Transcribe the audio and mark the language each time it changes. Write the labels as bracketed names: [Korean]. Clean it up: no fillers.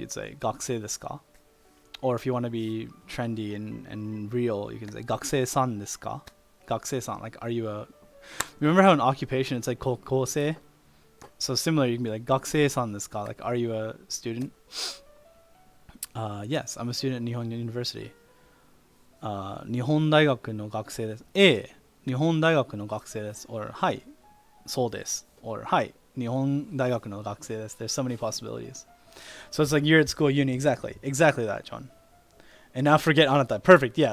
[English] You'd say gakusei desu ka. Or if you want to be trendy and real, you can say gakusei-san desu ka? Gakusei-san, like are you a... Remember how in occupation it's like kokosei? So similar, you can be like gakusei-san desu ka? Like are you a student? Yes, I'm a student at Nihon University. [Japanese] 日本大学の学生です. A, 日本大学の学生です.Or はい、そうです. Or はい、日本大学の学生です. [English] There's so many possibilities. So it's like you're at school, uni, exactly that, John. And now forget anata. Perfect, yeah.